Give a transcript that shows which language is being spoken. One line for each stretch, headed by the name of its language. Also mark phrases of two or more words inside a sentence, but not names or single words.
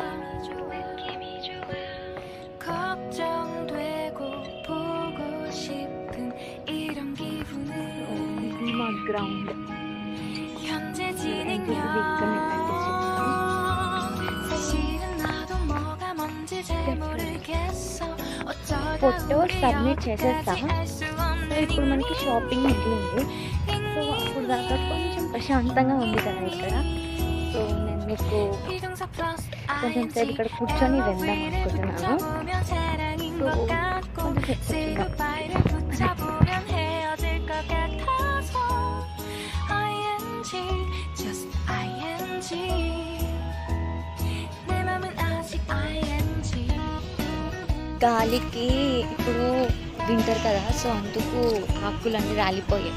Korean: 걱정되고 보고 싶은 이런 기분은 현재 진행형. 사실은 나도 뭐가 뭔지 잘 모르겠어.
English: photo submit
Telugu: చేసేస్తాము. సో ఇప్పుడు మనకి షాపింగ్ మిగిలింది. సో అప్పుడు దాకా కొంచెం ప్రశాంతంగా ఉంది కదా ఇక్కడ. సో నేను మీకు కొంచెం సేపు ఇక్కడ కూర్చొని వెళ్దాం అనుకుంటున్నాను. సో కొంచెం గాలికి ఇప్పుడు వింటర్ కదా, సో అందుకు ఆకులన్నీ రాలిపోయాయి.